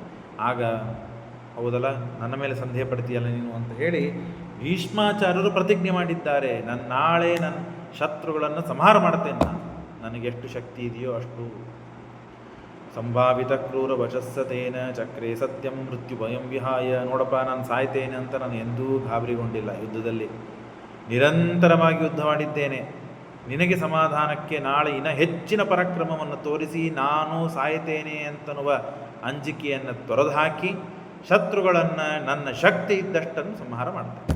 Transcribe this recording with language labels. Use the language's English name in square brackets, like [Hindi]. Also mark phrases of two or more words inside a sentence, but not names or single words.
[Kannada] ಆಗ ಹೌದಲ್ಲ, ನನ್ನ ಮೇಲೆ ಸಂದೇಹ ಪಡ್ತೀಯಲ್ಲ ನೀನು ಅಂತ ಹೇಳಿ ಭೀಷ್ಮಾಚಾರ್ಯರು ಪ್ರತಿಜ್ಞೆ ಮಾಡಿದ್ದಾರೆ, ನಾಳೆ ನನ್ನ ಶತ್ರುಗಳನ್ನು ಸಂಹಾರ ಮಾಡ್ತೇನೆ, ನನಗೆ ಎಷ್ಟು ಶಕ್ತಿ ಇದೆಯೋ ಅಷ್ಟು. [Sanskrit] ಸಂಭಾವಿತ ಕ್ರೂರ ವಚಸ್ಸತೇನ ಚಕ್ರೇ ಸತ್ಯಂ ಮೃತ್ಯು ಭಯಂ ವಿಹಾಯ. [Kannada] ನೋಡಪ್ಪ, ನಾನು ಸಾಯ್ತೇನೆ ಅಂತ ನಾನು ಎಂದೂ ಗಾಬರಿಗೊಂಡಿಲ್ಲ. ಯುದ್ಧದಲ್ಲಿ ನಿರಂತರವಾಗಿ ಯುದ್ಧ ಮಾಡಿದ್ದೇನೆ. ನಿನಗೆ ಸಮಾಧಾನಕ್ಕೆ ನಾಳೆ ಇನ್ನು ಹೆಚ್ಚಿನ ಪರಾಕ್ರಮವನ್ನು ತೋರಿಸಿ ನಾನು ಸಾಯ್ತೇನೆ ಅಂತನ್ನುವ ಅಂಜಿಕೆಯನ್ನು ತೊರೆದುಹಾಕಿ ಶತ್ರುಗಳನ್ನು ನನ್ನ ಶಕ್ತಿ ಇದ್ದಷ್ಟನ್ನು ಸಂಹಾರ ಮಾಡ್ತೇನೆ.